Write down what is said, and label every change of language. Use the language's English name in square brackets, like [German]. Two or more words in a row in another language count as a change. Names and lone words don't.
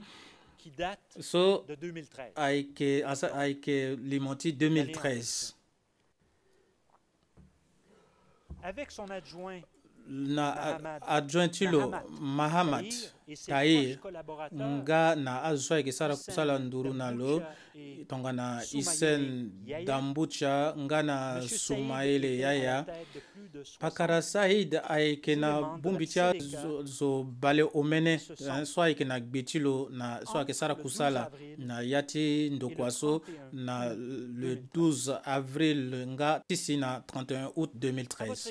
[French] qui date [Sango] so [French] de 2013. [Sango] Aike limoti 2013. [French] Avec son adjoint [Sango] na adjoint tilo Mahamat Tahir nga na azwa ke sara kusala nduru nalo tongana Isen Dambucha nga na Sumaele Yaya pakara Said aike na bumbitia zo bale omene so aike na gbetilo na so aike sara kusala na yati ndokwaso na le 12 avril nga tisi na 31 août 2013.